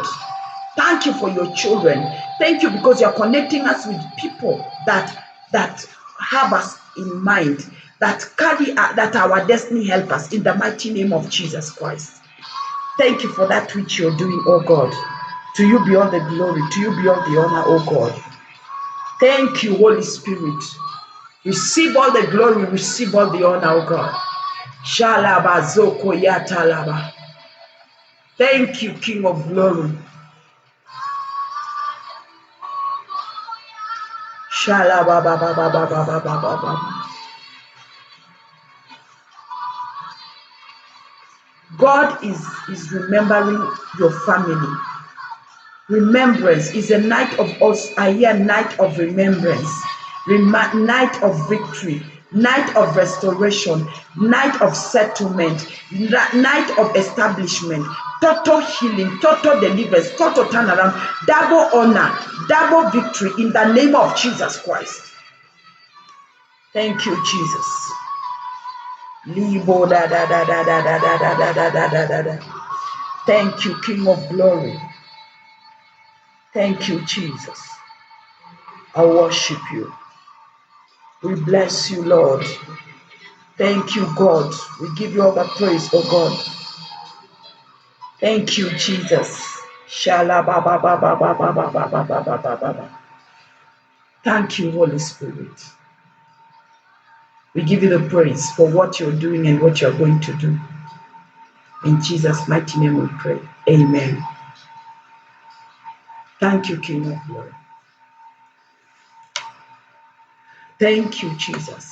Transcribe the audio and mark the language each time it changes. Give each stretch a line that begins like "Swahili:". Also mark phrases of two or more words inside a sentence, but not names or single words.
English: Thank you for your children. Thank you because you're connecting us with people that have us in mind, that carry that our destiny help us in the mighty name of Jesus Christ. Thank you for that which you're doing, oh God. To you be all the glory, to you be all the honor, oh God. Thank you, Holy Spirit. Receive all the glory, receive all the honor, oh God. Shalaba zoko yatalaba. Thank you, King of glory. Shalaba ba ba ba ba ba ba ba ba ba. God is remembering your family. Remembrance is a night of us. I hear night of remembrance, night of victory, night of restoration, night of settlement, night of establishment, total healing, total deliverance, total turnaround, double honor, double victory in the name of Jesus Christ. Thank you, Jesus. Libo da da da da da da da da da da da da da. Thank you, King of Glory. Thank you, Jesus. I worship you. We bless you, Lord. Thank you, God. We give you all the praise, oh God. Thank you, Jesus. Shala ba ba ba ba ba ba ba ba ba ba ba ba ba. Thank you, Holy Spirit. We give you the praise for what you're doing and what you're going to do. In Jesus' mighty name we pray. Amen. Thank you, King of Glory. Thank you, Jesus.